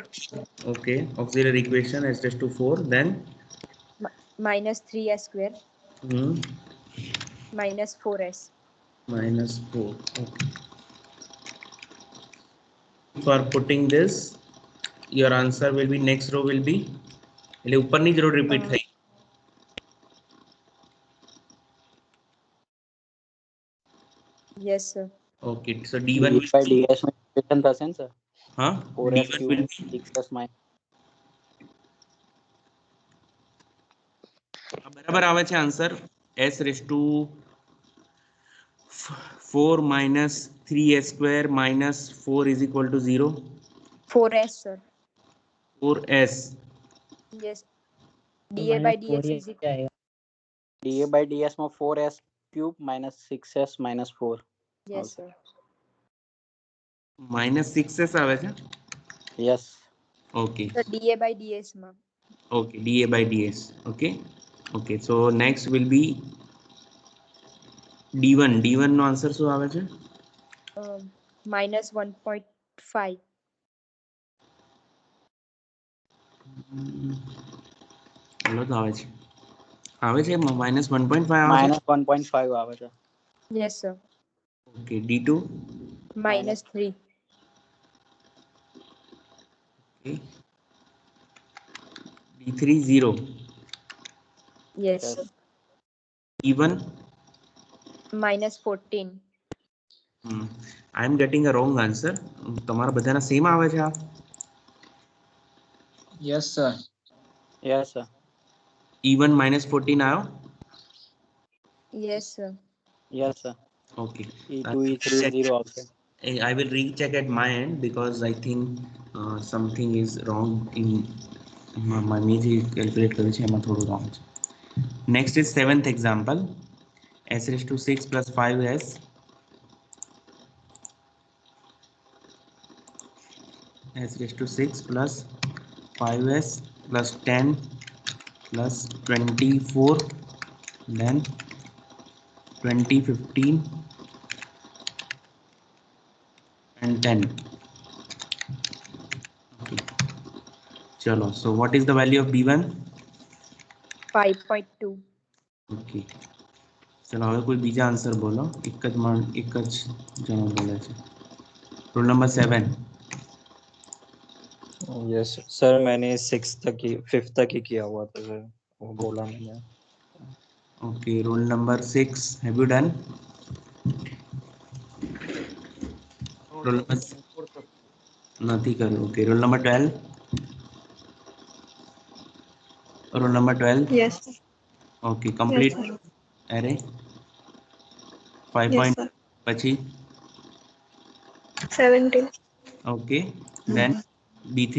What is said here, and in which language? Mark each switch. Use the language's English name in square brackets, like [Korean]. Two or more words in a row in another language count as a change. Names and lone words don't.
[English] okay, auxiliary equation s raised to 4, then minus 3s square hmm, minus 4s. minus 4. Okay, for putting this your answer will be next row will be [Gujarati] એટલે ઉપરની જ રો repeat થઈ. [English] Yes sir. Okay, so d1 d will by be [Gujarati] ds નું equation થશે ને સર, [English] huh 4s d1 cube will be 6s minus [Gujarati] બરાબર આવે છે [English] આન્સર s raised to 4 minus 3s square minus 4 is equal to 0. 4s sir. 4s Yes. dA by dx is equal. da by ds માં 4s cube minus 6s minus 4. Yes sir. minus 6s [Gujarati] આવે છે. [English] yes Okay, So dA by ds માં. okay, dA by ds. Okay, okay, so next will be d1. [Gujarati] d1 નો આન્સર શું આવે છે [English] Minus 1.5. [Gujarati] ચલો તો આવે છે [English] minus 1.5 [Gujarati] આવે છે. [English] minus 1.5 [Gujarati] આવે છે. [English] Yes sir. Okay, d2 Minus 3. okay, d3 0. Yes Yes. sir. d1 Minus 14. I am getting a wrong answer. [Gujarati] તમારા બધાના સેમ આવે છે આ [English] Yes sir. yes sir e1 minus 14 આવ્યો. Yes sir. yes sir Okay, e2 e3 0 આવશે. I will recheck at my end because I think something is wrong in my [Gujarati] જે calculate કર્યું છે એમાં થોડું wrong છે. [English] Next is 7th example, s raised to 6 plus 5s s raised to 6 plus 5s plus 10 plus 24 then 20 15 and 10. Okay, chalo, so what is the value of b1? 5.2. [Gujarati] Okay, चलो હવે કોઈ બીજા આન્સર બોલો. એક જ જણો બોલે છે. રોલ નંબર 7. [English] yes sir, [Hindi] मैंने 5th तक ही किया हुआ था सर, वो बोला मैंने. [English] Okay, roll number 6, have you done? Roll number [Gujarati] નથી કર્યું. [English] Okay, roll number 12. Roll number 12. Yes. Okay, complete array. 5 Yes, point sir. [Gujarati] પછી [English] 17, okay, then b3.